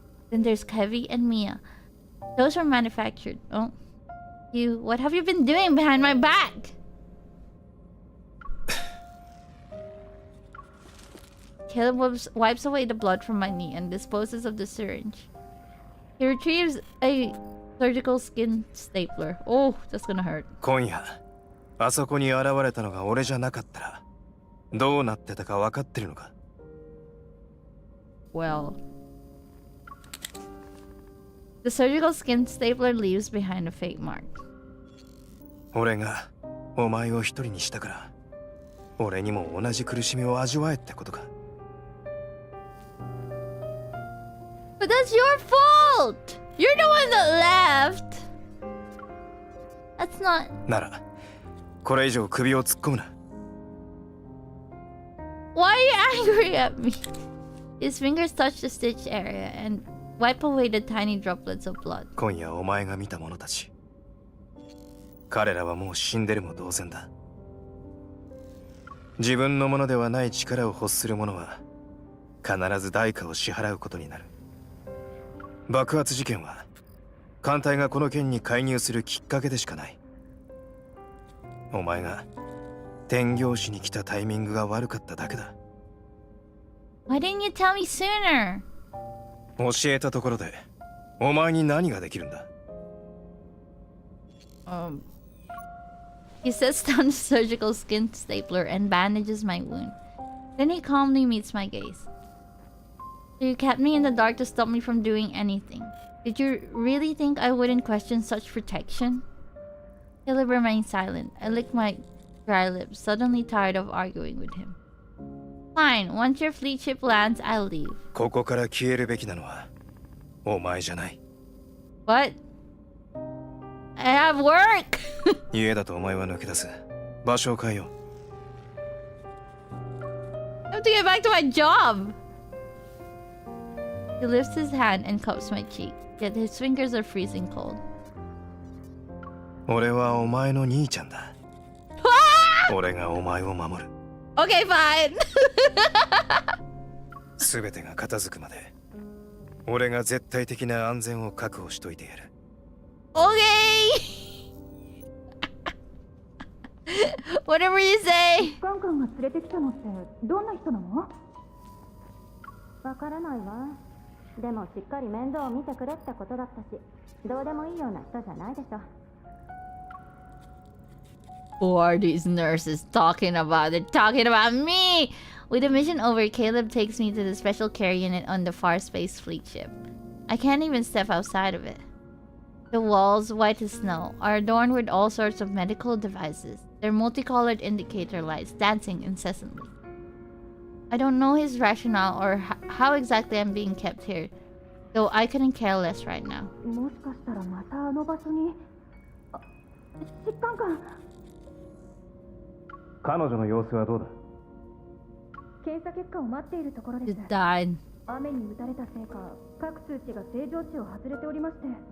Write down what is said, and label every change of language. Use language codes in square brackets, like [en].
[en] Then there's Kevi and Mia. Those were manufactured. Oh. What have you been doing behind my back? Caleb wipes away the blood from my knee and disposes of the syringe. He retrieves a surgical skin stapler. Oh, that's gonna hurt. [ja] 今夜、あそこに現れたのが俺じゃなかったら、どうなってたか分かってるのか? [en] Well, the surgical skin stapler leaves behind a fake mark. [ja] 俺がお前を一人にしたから、俺にも同じ苦しみを味わえってことか? [en] But that's your fault! You're the one that left! That's not... [ja] なら、これ以上首を突っ込むな。 [en] Why are you angry at me? His fingers touch the stitch area and wipe away the tiny droplets of blood. [ja] 今夜お前が見た者たち。彼らはもう死んでるも同然だ。自分のものではない力を欲する者は、必ず代価を支払うことになる。爆発事件は、艦隊がこの件に介入するきっかけでしかない。お前が天行師に来たタイミングが悪かっただけだ。 [en] Why didn't you tell me sooner? [ja] 教えたところで、お前に何ができるんだ? [en] He sets down the surgical skin stapler and bandages my wound. Then he calmly meets my gaze. So you kept me in the dark to stop me from doing anything. Did you really think I wouldn't question such protection? Caleb remained silent. I licked my dry lips, suddenly tired of arguing with him. Fine, once your fleet ship lands, I'll leave. [ja] ここから消えるべきなのは、お前じゃない。 [en] What? I have work! [ja] 家だとお前は抜け出す。場所を変えよう。 [en] I have to get back to my job! He lifts his hand and cups my cheek, yet his fingers are freezing cold. [ja] 俺はお前の兄ちゃんだ。俺がお前を守る。 [en] Okay, fine! [ja] すべてが片付くまで、俺が絶対的な安全を確保しといてやる。 [en] Okay! Whatever you say! [ja] ガンガンが連れてきたのってどんな人なの？わからないわ。でもしっかり面倒を見てくれってことだったし、どうでもいいような人じゃないでしょ。 [en] Who are these nurses talking about? They're talking about me! With the mission over, Caleb takes me to the special care unit on the Far Space Fleet ship. I can't even step outside of it. The walls, white as snow, are adorned with all sorts of medical devices, their multicolored indicator lights dancing incessantly. I don't know his rationale or how exactly I'm being kept here, though I couldn't care less right now. [ja] もしかしたらまたあの場所に疾患か。彼女の様子はどうだ? 検査結果を待っているところです。 [en] She died. [ja] 雨に打たれたせいか、各数値が正常値を外れておりまして。